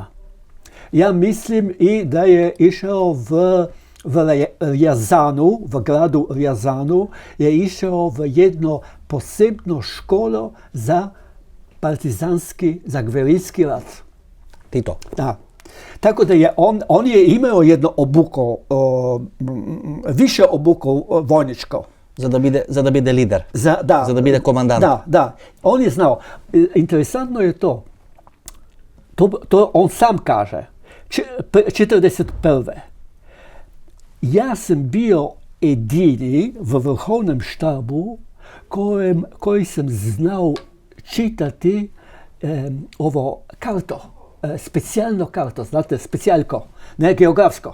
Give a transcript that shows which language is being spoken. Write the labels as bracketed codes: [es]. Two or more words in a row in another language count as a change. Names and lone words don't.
[hr] Ja mislim i da je išao v Rjazanu, v gradu Rjazanu, je išao v jedno posebno školo za partizanski, za gverilski rat. Tito. Da. Tako da je on je imao jedno obuko, više obuko vojničko. [mk] За да биде лидер, за да биде командант. [hr] Da. On je znao. Interesantno je to. To on sam kaže. 41. Ja sam bio jedini v vrhovnom štabu koji sam znao čitati ovo karto, specijalno karto, znate, specijalko, ne geografsko.